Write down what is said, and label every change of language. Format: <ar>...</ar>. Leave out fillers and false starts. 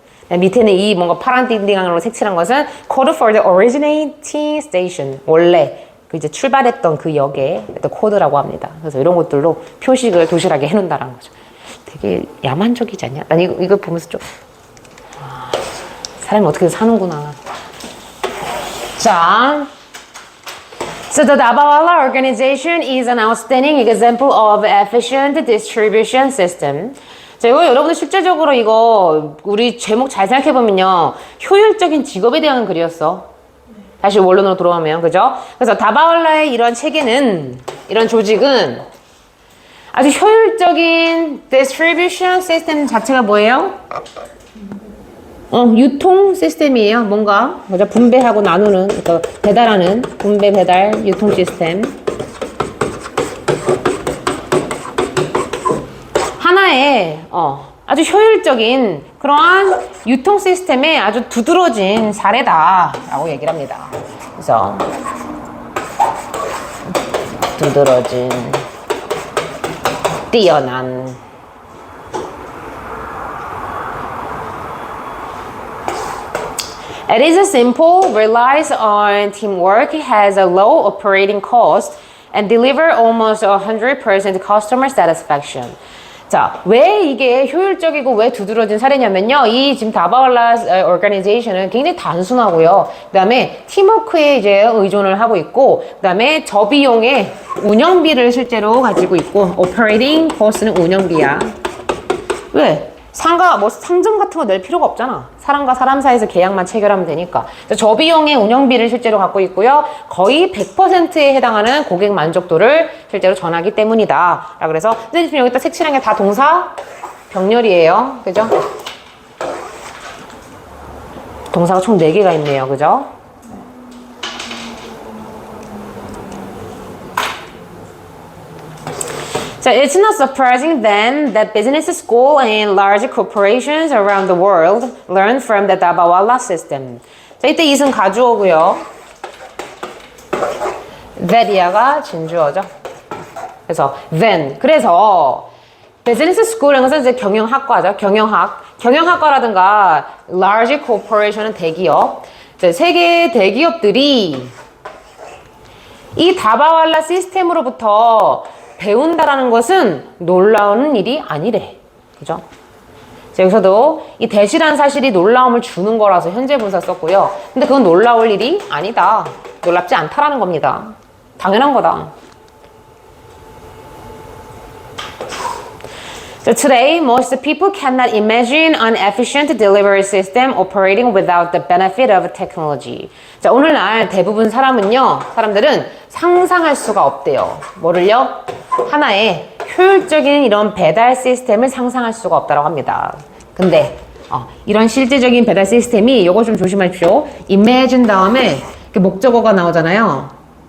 <ko>밑에는 이 뭔가 파란 띵띵으로 색칠한 것은</ko> <en>code for the originating station.</en> <ko>원래 그 이제 출발했던 그 역의 코드라고 합니다. 그래서 이런 것들로 표식을 도시락에 해놓는다라는 거죠. 되게 야만적이지 않냐? 난 이거 보면서 좀 사람이 어떻게 사는구나.</ko> <en>자, so the Dabawala organization is an outstanding example of efficient distribution system.</en> <ko>자, 이거 여러분들 실제적으로 이거 우리 제목 잘 생각해보면요, 효율적인 직업에 대한 글이었어. 다시 원론으로 돌아오면, 그죠? 그래서 다바왈라의 이런 체계는, 이런 조직은 아주 효율적인 distribution 시스템 자체가 뭐예요? 유통 시스템이에요. 뭔가 분배하고 나누는, 그러니까 배달하는 분배 배달 유통 시스템. 하나의 아주 효율적인 그러한 유통 시스템의 아주 두드러진 사례다라고 얘기를 합니다. 그래서 두드러진, 뛰어난</ko> <en>It is a simple, relies on teamwork, has a low operating cost, and deliver almost 100% customer satisfaction.</en> <ko>자, 왜 이게 효율적이고 왜 두드러진 사례냐면요. 이 지금 다바올라 organization은 굉장히 단순하고요. 그 다음에 팀워크에 이제 의존을 하고 있고, 그 다음에 저비용의 운영비를 실제로 가지고 있고, operating cost는 운영비야. 왜? 상점 같은 거 낼 필요가 없잖아. 사람과 사람 사이에서 계약만 체결하면 되니까. 저비용의 운영비를 실제로 갖고 있고요. 거의 100%에 해당하는 고객 만족도를 실제로 전하기 때문이다. 그래서 선생님 여기다 색칠한 게 다 동사 병렬이에요. 그죠? 동사가 총 4개가 있네요. 그죠?</ko> <en>So it's not surprising then that business school and large corporations around the world learn from the Dabawala system.</en> <ko>자, 이때 이승 가주어고요. that이야가 진주어죠. 그래서 then. 그래서 business school은 것은 이제 경영학과죠. 경영학과라든가 large corporation은 대기업. 세계 대기업들이 이 다바왈라 시스템으로부터 배운다라는 것은 놀라운 일이 아니래. 그죠? 여기서도 이 대시라는 사실이 놀라움을 주는 거라서 현재 분사 썼고요. 근데 그건 놀라울 일이 아니다. 놀랍지 않다라는 겁니다. 당연한 거다.</ko> <en>So today, most people cannot imagine an efficient delivery system operating without the benefit of technology.</en> <ko>자, 오늘날 대부분 사람들은 상상할 수가 없대요. 뭐를요? 하나의 효율적인 이런 배달 시스템을 상상할 수가 없다고 합니다. 근데 이런 실제적인 배달 시스템이 요거 좀 조심하십시오. imagine 다음에 목적어가 나오잖아요.</ko>